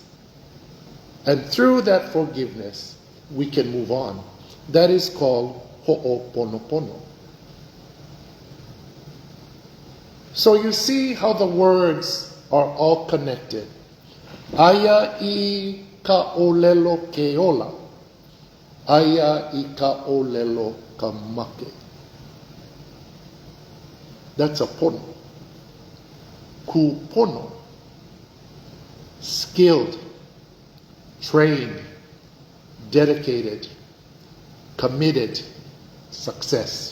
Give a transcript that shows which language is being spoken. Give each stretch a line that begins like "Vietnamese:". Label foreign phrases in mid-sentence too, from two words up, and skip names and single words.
English: And through that forgiveness, we can move on. That is called ho'oponopono. So you see how the words are all connected.
Hawaiian: Aya I ka ʻōlelo ke ola. Aya I ka ʻōlelo ka make.
English: That's a pono. Kūpoono. Skilled, trained, dedicated, committed, success.